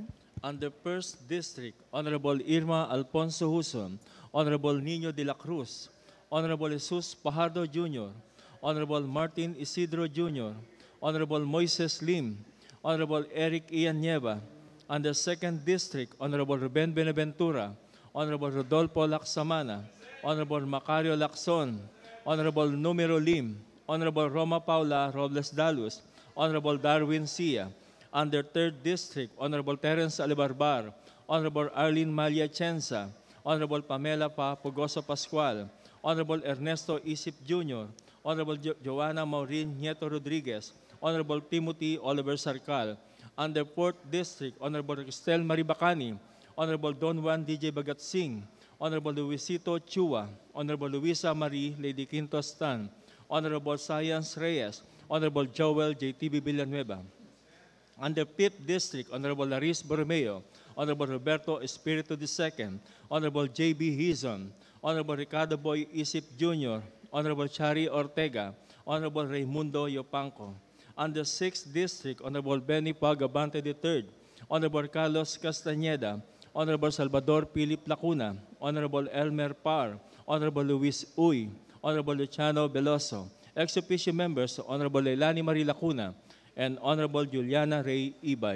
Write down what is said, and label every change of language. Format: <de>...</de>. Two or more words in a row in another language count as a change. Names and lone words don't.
<en>Under 1st District, Honorable Irma Alfonso Huson, Honorable Nino de la Cruz, Honorable Jesus Pajardo Jr., Honorable Martin Isidro Jr., Honorable Moises Lim, Honorable Eric Ian Nieva. On the 2nd District, Honorable Ruben Benaventura, Honorable Rodolfo Lacsamana, Honorable Macario Lacson, Honorable Numero Lim, Honorable Roma Paula Robles Dalus, Honorable Darwin Sia. On the 3rd District, Honorable Terence Alibarbar, Honorable Arlene Malia Chenza, Honorable Pamela Pugoso Pascual, Honorable Ernesto Isip Jr., Honorable Joanna Maureen Nieto Rodriguez, Honorable Timothy Oliver Sarcal. On the 4th District, Honorable Cristel Maribacani, Honorable Don Juan DJ Bagat Singh, Honorable Luisito Chua, Honorable Luisa Marie Lady Quintos Tan, Honorable Science Reyes, Honorable Joel JTB Villanueva. On the 5th District, Honorable Laris Borromeo, Honorable Roberto Espiritu II, Honorable J.B. Hizon, Honorable Ricardo Boy Isip Jr., Honorable Chari Ortega, Honorable Raimundo Yopanco. On the 6th District, Honorable Benny Pagabante III, Honorable Carlos Castañeda, Honorable Salvador Philip Lacuna, Honorable Elmer Parr, Honorable Luis Uy, Honorable Luciano Veloso, ex-officio members, Honorable Leilani Marie Lacuna, and Honorable Juliana Ray Ibay.</en>